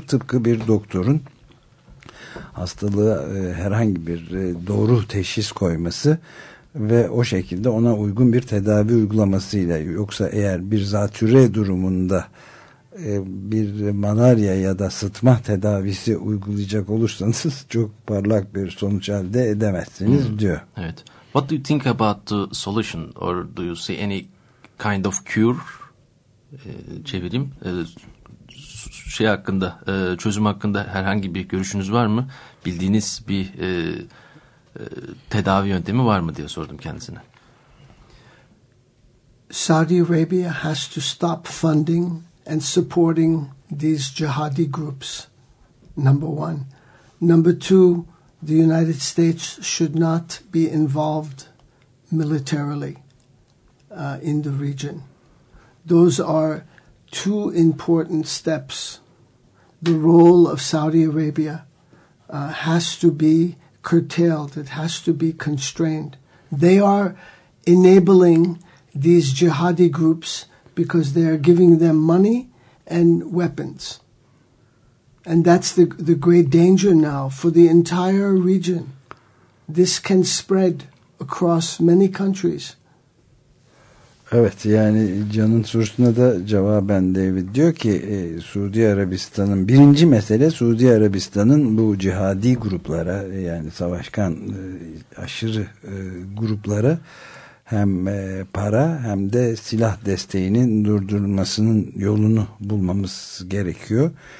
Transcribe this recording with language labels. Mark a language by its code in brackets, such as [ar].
[tr] Tıpkı bir doktorun hastalığa herhangi bir doğru teşhis koyması ve o şekilde ona uygun bir tedavi uygulamasıyla, yoksa eğer bir zatüre durumunda bir malaria ya da sıtma tedavisi uygulayacak olursanız çok parlak bir sonuç elde edemezsiniz diyor. Evet. [en] What do you think about the solution, or do you see any kind of cure? [tr] Çevireyim. Şey hakkında, çözüm hakkında herhangi bir görüşünüz var mı? Bildiğiniz bir tedavi yöntemi var mı diye sordum kendisine. [en] Saudi Arabia has to stop funding and supporting these jihadi groups, number one. Number two, the United States should not be involved militarily in the region. Those are two important steps. The role of Saudi Arabia has to be curtailed. It has to be constrained. They are enabling these jihadi groups because they are giving them money and weapons. And that's the great danger now for the entire region. This can spread across many countries. [tr] Evet, yani Can'ın sorusuna da cevaben David diyor ki Suudi Arabistan'ın birinci mesele, Suudi Arabistan'ın bu cihadi gruplara, yani savaşkan aşırı gruplara hem para hem de silah desteğinin durdurulmasının yolunu bulmamız gerekiyor.